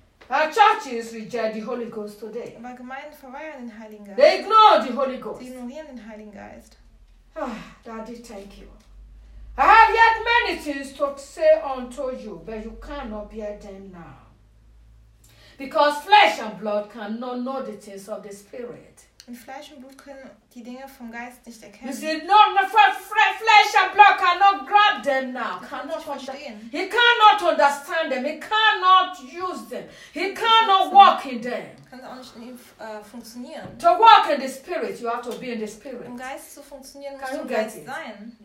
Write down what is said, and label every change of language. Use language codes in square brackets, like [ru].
[en] Our churches reject the Holy Ghost today. [de] Aber Gemeinden verweigern den Heiligen Geist. [en] They ignore the Holy Ghost. [de] Sie ignorieren den Heiligen Geist. [en] Daddy, thank you. I have yet many things to say unto you, but you cannot bear them now. Because flesh and blood cannot know the things of the Spirit. [de] Und Fleisch und Blut können die Dinge vom Geist nicht erkennen. [en] You see, flesh and blood cannot grab them now. He cannot understand them. He cannot use them. He cannot walk in them. [de] Kann auch nicht funktionieren. [en] To walk in the Spirit, you have to be in the Spirit. [de] Um Geist zu funktionieren, musst du Geist sein.